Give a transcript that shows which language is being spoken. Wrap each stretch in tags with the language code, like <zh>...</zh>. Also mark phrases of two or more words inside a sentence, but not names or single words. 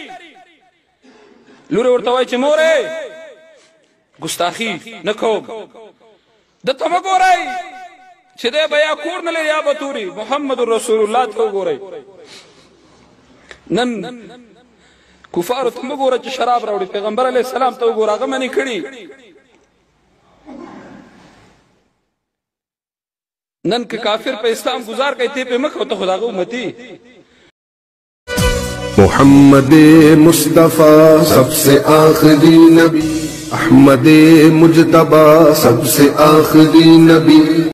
<ps>لورې ورته وایي چې مورې ګستاخي نه کوم دته مه ګورئ چې دی به یا کور نه لري یا به توري</ps> <ar>محمد رسول الله</ar> <ps>ته وګورئ نن کفارو ته مه ګوره چې شراب راوړي پیغمبر</ps> <ar>علیه السلام</ar> <ps>ته وګوره هغه منې کړي نن که کافر په اسلام گزار کوي تی پې مه کوه ته خو د هغه امتي</ps> <ur>محمد مصطفیٰ سب سے آخری نبی احمد مجتبیٰ سب سے آخری نبی</ur>